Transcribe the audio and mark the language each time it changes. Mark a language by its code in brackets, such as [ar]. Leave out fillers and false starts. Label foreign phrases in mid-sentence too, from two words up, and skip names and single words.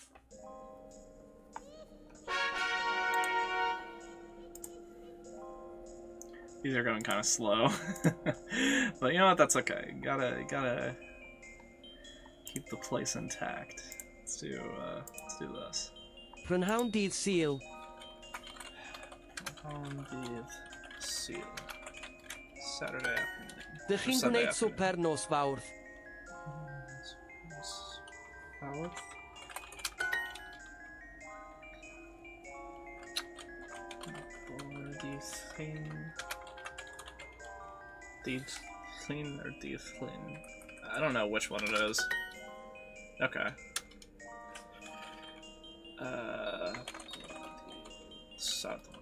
[en] These are going kind of slow. But you know what, that's okay. Gotta keep the place intact. Let's do this. [cy] Prynhawn dydd Sul. Dydd Sul. [en] Saturday afternoon. [cy] Dych chi'n [en] Sunday [cy] gwneud swper nos fawrth? [en] Palette. Clean or clean? I don't know which one it is. Okay. Sad.